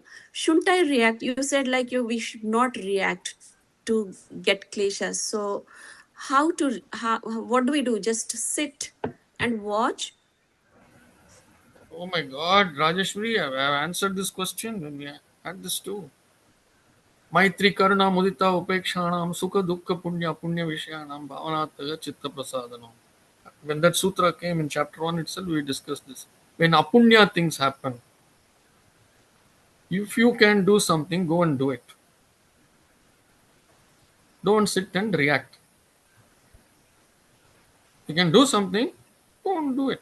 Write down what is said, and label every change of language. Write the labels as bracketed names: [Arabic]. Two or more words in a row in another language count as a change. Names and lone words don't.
[English] Shouldn't I react? You said like we should not react to get kleshas. So what do we do? Just sit and watch? Oh my God, Rajeshwari, I've answered this question when we had this too. [Sanskrit] Maitri Karuna Mudita Upekshanam Sukha Dukkha Punya Punya Vishayanam Bhavanataya Chitta Prasadanam. [English] When that sutra came in chapter 1 itself, we discussed this. When apunya things happen, if you can do something, go and do it. Don't sit and react. You can do something, go and do it.